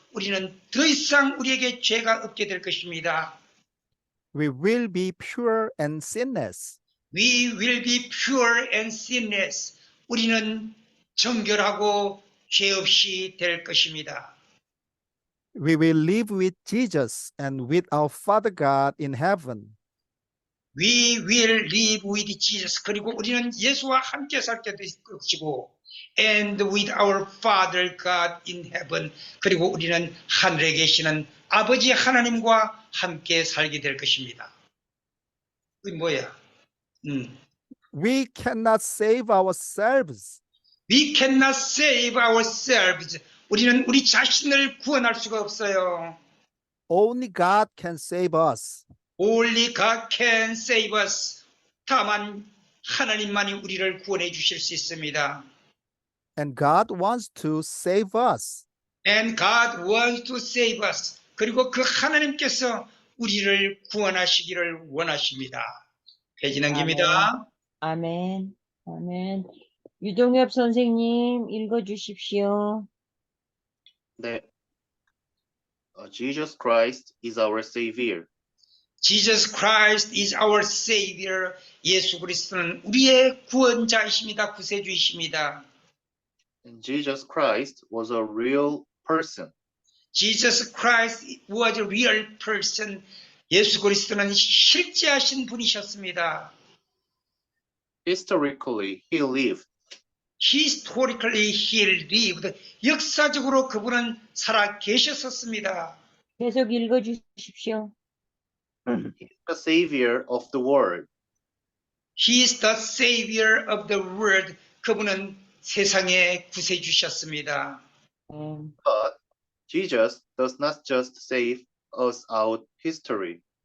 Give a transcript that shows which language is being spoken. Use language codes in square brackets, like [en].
[ko] 우리는 더 이상 우리에게 죄가 없게 될 것입니다. [en] We will be pure and sinless. We will be pure and sinless. [ko] 우리는 정결하고 죄 없이 될 것입니다. [en] We will live with Jesus and with our Father God in heaven. We will live with Jesus. [ko] 그리고 우리는 예수와 함께 살게 될 것이고, [en] and with our Father God in heaven. [ko] 그리고 우리는 하늘에 계시는 아버지 하나님과 함께 살게 될 것입니다. 그게 뭐야? [en] We cannot save ourselves. We cannot save ourselves. [ko] 우리는 우리 자신을 구원할 수가 없어요. [en] Only God can save us. Only God can save us. [ko] 다만 하나님만이 우리를 구원해 주실 수 있습니다. [en] And God wants to save us. And God wants to save us. [ko] 그리고 그 하나님께서 우리를 구원하시기를 원하십니다. 페이지 넘깁니다. 아멘. 아멘. 유동엽 선생님 읽어주십시오. 네. [en] Jesus Christ is our Savior. Jesus Christ is our Savior. [ko] 예수 그리스도는 우리의 구원자이십니다. 구세주이십니다. [en] And Jesus Christ was a real person. Jesus Christ was a real person. [ko] 예수 그리스도는 실제하신 분이셨습니다. [en] Historically, he lived. Historically he lived. [ko] 역사적으로 그분은 살아 계셨었습니다. 계속 읽어주십시오. [en] He is the Savior of the world. He is the Savior of the world. [ko] 그분은 세상의 구세주셨습니다. [en] But Jesus does not just save us out history.